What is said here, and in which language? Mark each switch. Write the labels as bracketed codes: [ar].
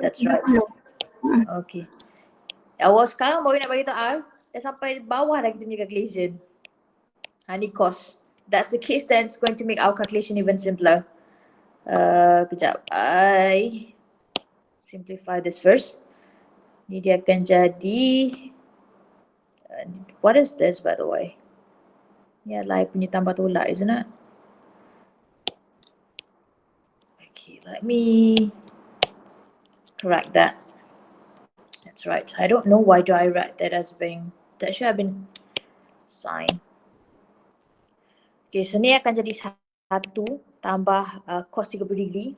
[en] that's right. [ms] Okay. Awak sekarang baru nak bagi tahu, dah sampai bawah dah kita punya calculation. Ni cos. [en] That's the case, then it's going to make our calculation even simpler. Kejap. I simplify this first. [ms] Ni dia akan jadi, [en] what is this by the way? [ms] Ni adalah I punya tambah tolak, [en] isn't it? Okay, let me correct that. That's right. I don't know why do I write that as being, that should have been sine. [ms] Okay, so ni akan jadi 1 tambah cos 30 degree.